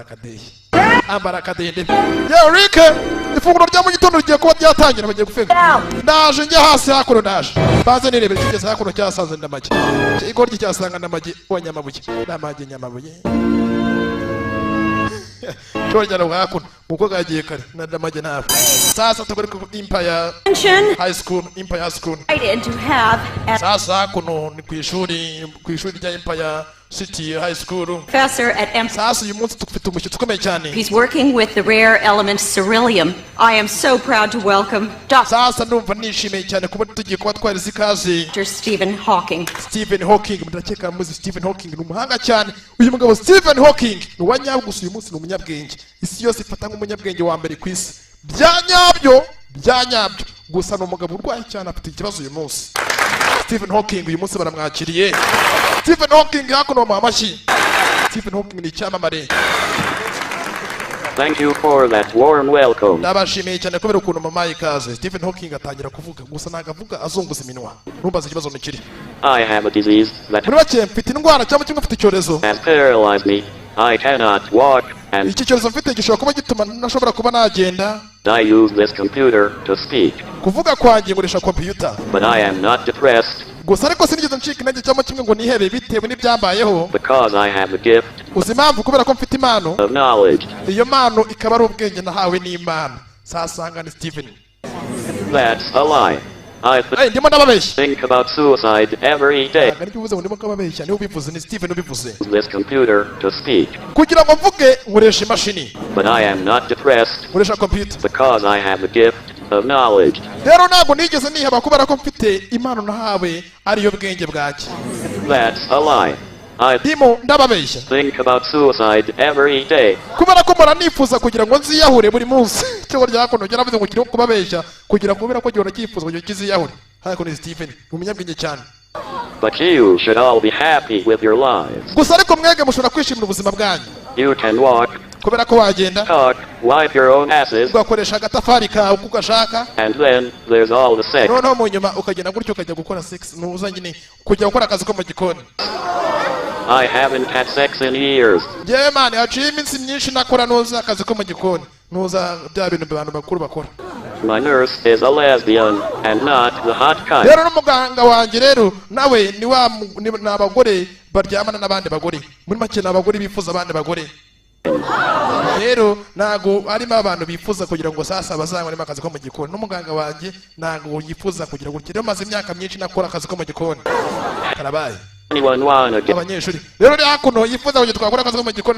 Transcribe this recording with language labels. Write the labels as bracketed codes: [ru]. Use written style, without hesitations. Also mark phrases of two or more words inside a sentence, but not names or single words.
[rw] akadeyi ambara akadeyi ndebe yewe Rike ifunguro rya mu gitondo rigiye kuba byatangira bagiye gufeka ndaje njye hasi hakuno ndaje baze nirebere kigeze hakuno cyasanze ndamage igoryi cyasanga ndamage wanyamabuye ndamage nyamabuye Chojana hakuno muko gagiye kare ndamage ntabwo sasa tugore ku Empire High School [en] To have [rw] sasa hakuno ni ku ishuri rya Empire City High School [en] professor at M. [rw] sasa uyu munsi tukufite umushyitsi ukomeye cyane [en] He's working with the rare element beryllium. I am so proud to welcome Dr. [rw] sasa ndumva nishimiye cyane kuba tugiye kuba twarize ikaze Stephen Hawking. Stephen Hawking ndakeka muzi Stephen Hawking ni umuhanga cyane uyu mugabo Stephen Hawking ni uwanyabwo uyu munsi ni umunyabwenge isi yose ifata nk'umunyabwenge wa mbere ku isi byanyabyo gusa ni umugabo urwaye cyane afite ikibazo uyu munsi Stephen Hawking uyu munsi baramwakiriye Stephen Hawking hakuno mu amashyi Stephen Hawking ni icyamamare [en] Thank you for that warm welcome. [rw] Ndabashimiye cyane kubera ukuntu mama ikaze Stephen Hawking atangira kuvuga gusa nagavuga azunguza iminwa numbaza ikibazo nikiri [en] I have a disease that [rw] muri bake mfite indwara cyangwa kimwe mfite icyorezo [en] has paralyzed me. I cannot walk and [rw] iki cyorezo mfite gishobora kuba gituma ntashobora kuba nagenda [en] I use this computer to speak. [rw] kuvuga kwanjye ngurisha computer [en] But I am not depressed [rw] gusa ariko sinigeze ncika intege cyangwa kimwe ngo nihebe bitewe n'ibyambayeho [en] because I have a gift [rw] uzi impamvu kubera ko mfite impano [en] of knowledge. [rw] iyo mpano ikaba ari ubwenge nahawe n'Imana sasanga ni Stephen [en] That's a lie. I [rw] ndimo ndababeshya [en] think about suicide every day. [rw] ariko uvuze ngo ndimo kababeshya niwe ubivuze ni Stephen ubivuze [en] This computer to speak. [rw] kugira ngo mvuge nkoresha imashini [en] But I am not depressed [rw] nkoresha computer [en] because I have a gift of knowledge. [rw] rero ntabwo nigeze niheba kubera ko mfite impano nahawe ariyo bwenge bwacye [en] That's a lie. I [rw] ndimo ndababeshya [en] think about suicide every day. [rw] kubera ko mpora nifuza kugira ngo nziyahure buri munsi cyo ryakono cyaravuze ngo kiri kubabeshya kugira kubera ko gihora cyifuza ngo kiziyahure hako ni Stephen umunyabwenge cyane [en] But you should all be happy with your lives. [rw] gusa ariko mwege mushobora kwishimira ubuzima bwanyu [en] You can walk, [rw] kubera ko wagenda [en] wipe your own asses, [rw] ugakoresha agatafari kawe uko ugashaka, [en] and then there's all the sex. [rw] noneho mu nyuma ukagenda gutyo ukajya gukora sex nuza nyine kujya gukora akazi ko mu gikoni. [en] I haven't had sex in years. [rw] Yewe man, haciye iminsi myinshi nakora nuza akazi ko mu gikoni, nuza bya bintu abantu bakuru bakora. [en] My nurse is a lesbian and not the hot kind. [rw] Rero n'umuganga wanjye rero nawe ni abagore baryamana n'abandi bagore, muri make n'abagore bifuza abandi bagore. Rero nago arimo abantu bifuza kugira ngo sasa bazanywe akazi ko mu gikoni, n'umuganga wanjye nago yifuza kugira gutya. Rero maze imyaka myinshi nakora akazi ko mu gikoni. Karabaye abanyeshuri rero hakuno yifuza kugira twakora akazi ko mu gikoni.